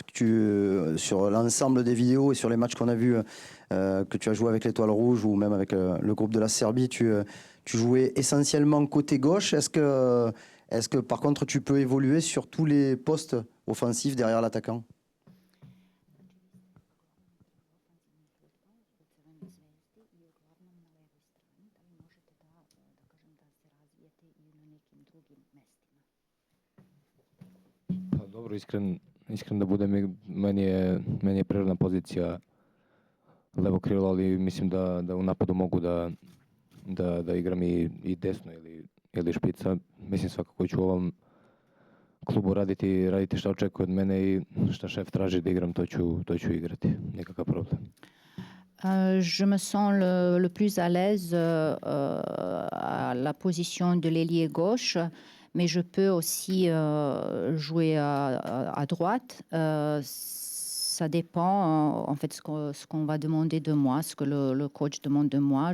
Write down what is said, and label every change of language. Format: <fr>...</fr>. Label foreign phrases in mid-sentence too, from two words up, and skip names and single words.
<fr>Sur l'ensemble des vidéos et sur les matchs qu'on a vus que tu as joué avec l'Étoile Rouge ou même avec le groupe de la Serbie, tu jouais essentiellement côté gauche. Est-ce que par contre tu peux évoluer sur tous les postes offensifs derrière l'attaquant?</fr> <sr>Pa dobro, iskren da budem, meni je prirodna pozicija levo krilo, ali mislim da u napadu mogu da igram i desno ili špica. Mislim svakako ću u ovom klubu raditi šta očekuje od mene i šta šef traži da igram, to ću igrati. Nikakav problem.</sr> <fr>Je me sens le plus à l'aise à la position de l'ailier gauche, mais je peux aussi jouer à droite. Ça dépend, en fait, ce qu'on va demander de moi, ce que le coach demande de moi.</fr>